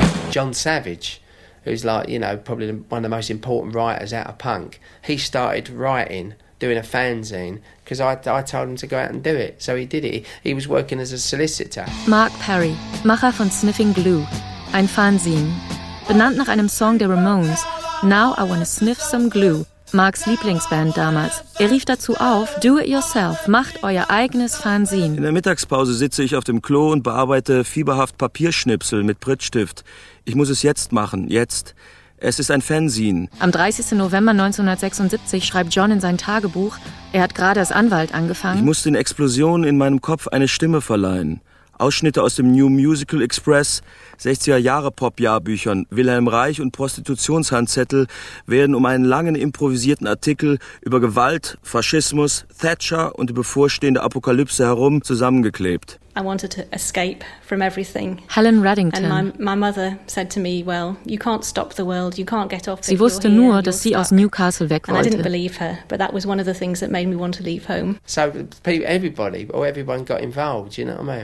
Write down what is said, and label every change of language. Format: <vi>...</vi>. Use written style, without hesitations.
<en>John Savage, who's like, you know, probably one of the most important writers out of punk, he started writing, doing a fanzine, because I told him to go out and do it. So he did it. He was working as a solicitor.</en> <de>Mark Perry, Macher von Sniffing Glue, ein Fanzine. Benannt nach einem Song der Ramones, Now I Wanna Sniff Some Glue, Marks Lieblingsband damals. Er rief dazu auf,</de> <en>do it yourself,</en> <de>macht euer eigenes Fanzine. In der Mittagspause sitze ich auf dem Klo und bearbeite fieberhaft Papierschnipsel mit Prittstift. Ich muss es jetzt machen, jetzt. Es ist ein Fanzine. Am 30. November 1976 schreibt John in sein Tagebuch, er hat gerade als Anwalt angefangen. Ich muss den Explosionen in meinem Kopf eine Stimme verleihen. Ausschnitte aus dem New Musical Express, 60er-Jahre-Pop-Jahrbüchern, Wilhelm Reich und Prostitutionshandzettel werden um einen langen improvisierten Artikel über Gewalt, Faschismus, Thatcher und die bevorstehende Apokalypse herum zusammengeklebt.</de> <en>I wanted to escape from everything. Helen Reddington. And my mother said to me, well, you can't stop the world, you can't get off.</en> <de>Sie wusste nur, dass sie aus Newcastle weg wollte.</de> <en>And I didn't believe her, but that was one of the things that made me want to leave home. So everybody, or everyone got involved, you know what I mean?</en>